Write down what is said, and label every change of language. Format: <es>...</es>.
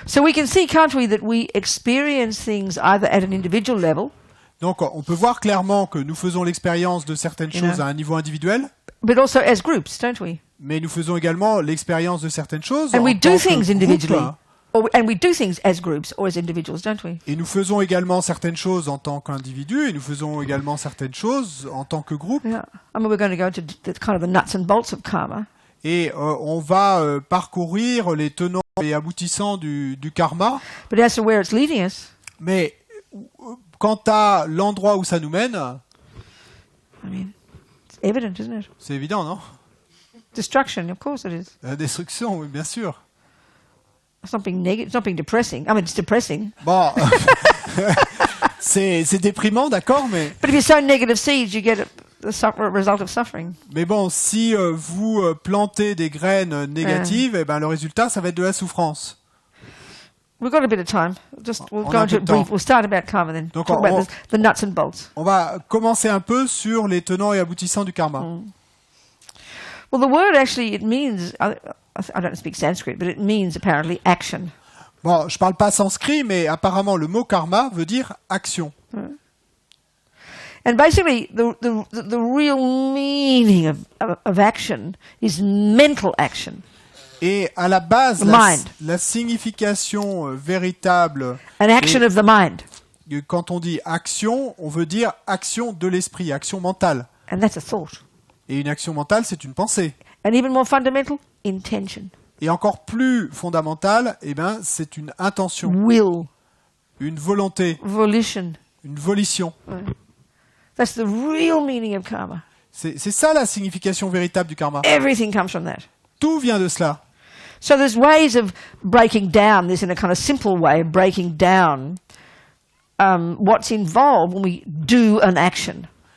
<en>So we can see, can't we, that we experience things either at an individual level.</en> <fr>Donc on peut voir clairement que nous faisons l'expérience de certaines choses à un niveau individuel.</fr> <en>But also as groups, don't we?</en> <fr>Mais nous faisons également l'expérience de certaines choses</fr> <en>and</en> <fr>en</fr> <en>we</en> <fr>tant</fr> <en>do</en> <fr>que</fr> <en>things</en> <fr>groupe.</fr> <en>individually. And we do things as groups or as individuals, don't we?</en> <fr>Et nous faisons également certaines choses en tant qu'individus et nous faisons également certaines choses en tant que groupe.</fr> <en>Yeah. I mean, we're going to go into the kind of the nuts and bolts of karma.</en> <fr>Et on va parcourir les tenants et aboutissants du karma.</fr> <en>But as to where it's leading us,</en> <fr>mais quant à l'endroit où ça nous mène,</fr> <en>I mean, it's evident, isn't it?</en> <fr>C'est évident, non?</fr> <en>Destruction, of course it is.</en> <fr>La destruction, oui, bien sûr.</fr> <en>It's not being negative. It's not being depressing. I mean, it's depressing.</en> <fr>Bon, c'est déprimant, d'accord, mais.</fr> <en>But if you sow negative seeds, you get the result of suffering.</en> <fr>Mais bon, si vous plantez des graines négatives, eh ben le résultat, ça va être de la souffrance.</fr> <en>We've got a bit of time. We'll go into it brief. We'll start about karma then.</en> <fr>Donc</fr> <en>talk about the nuts and bolts.</en> <fr>On va commencer un peu sur les tenants et aboutissants du karma.</fr> <en>Well, the word actually, it means, I don't speak Sanskrit, but it means apparently action.</en> <fr>Bon, je parle pas sanskrit, mais apparemment le mot karma veut dire action.</fr> <en>And basically, the real meaning of action is mental action.</en> <fr>Et à la base, la signification véritable,</fr> <en>an action of the mind.</en> <fr>Quand on dit action, on veut dire action de l'esprit, action mentale.</fr> <en>And that's a thought.</en> <fr>Et une action mentale, c'est une pensée.</fr> <en>And even more fundamental, intention.</en> <fr>Et encore plus fondamental, eh ben, c'est une intention,</fr> <en>will,</en> <fr>une volonté,</fr> <en>volition.</en> <fr>une volition.</fr> <en>That's the real meaning of karma.</en> <fr>C'est ça la signification véritable du karma.</fr> <en>Everything comes from that.</en> <fr>Tout vient de cela.</fr> <en>So there's ways of breaking down this in a kind of simple way of breaking down what's involved when we do an action.</en>